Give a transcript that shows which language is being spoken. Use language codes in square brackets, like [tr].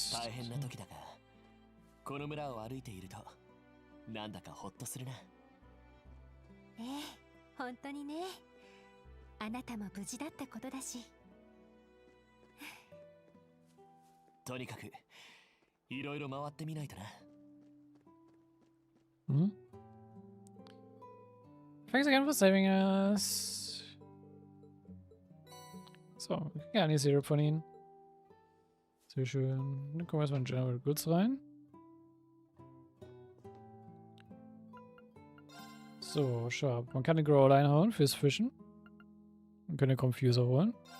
[ja] 大変な時だが、この村を歩いていると、なんだかほっとするな。ええ、本当にね。あなたも無事だったことだし。とにかく、いろいろ回ってみないとな。 [en] Thanks again for saving us. [de] So, ja, nicht Zero von ihnen. Sehr schön. Dann kommen wir erstmal in General Goods rein. So, Shop. Man kann den Growl einhauen fürs Fischen. Man kann den Confuser holen.